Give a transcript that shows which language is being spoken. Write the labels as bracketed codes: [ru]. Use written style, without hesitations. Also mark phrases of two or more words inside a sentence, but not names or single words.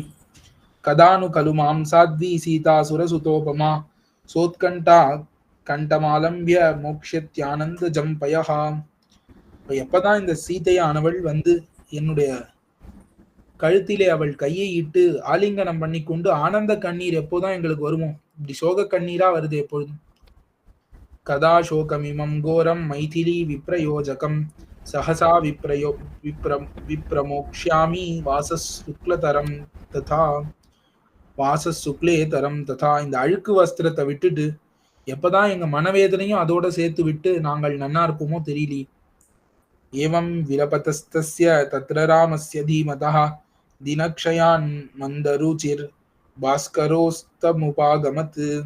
[sa] कदा नु खलु मां साध्वी सीता सुरसुतोपमा सोत्कण्ठा कण्ठमालम्ब्य मोक्ष्यत्यानन्द जं पयः. [ta] எப்பதான் இந்த சீதையானவள் வந்து என்னுடைய கழுத்திலே அவள் கையை இட்டு ஆலிங்கனம் பண்ணி கொண்டு ஆனந்த கண்ணீர் எப்போதான் எங்களுக்கு வருமோ? இப்படி சோக கண்ணீரா வருது எப்பொழுதும். [sa] कदा शोकमिमं घोरं मैथिली विप्रयोजकं सहसा विप्रमोक्ष्यामि वासःशुक्लतरं तथा वासःशुक्लेतरं तथा. [ta] இந்த அழுக்கு வஸ்திரத்தை விட்டுட்டு எப்பதான் எங்க மனவேதனையும் அதோட சேர்த்து விட்டு நாங்கள் நன்னா இருப்போமோ தெரியலையே. [sa] एवं विलपतस्तस्य तत्र रामस्य धीमतः दिनक्षयान् मन्दरुचिर् भास्करोऽस्तमुपागमत्.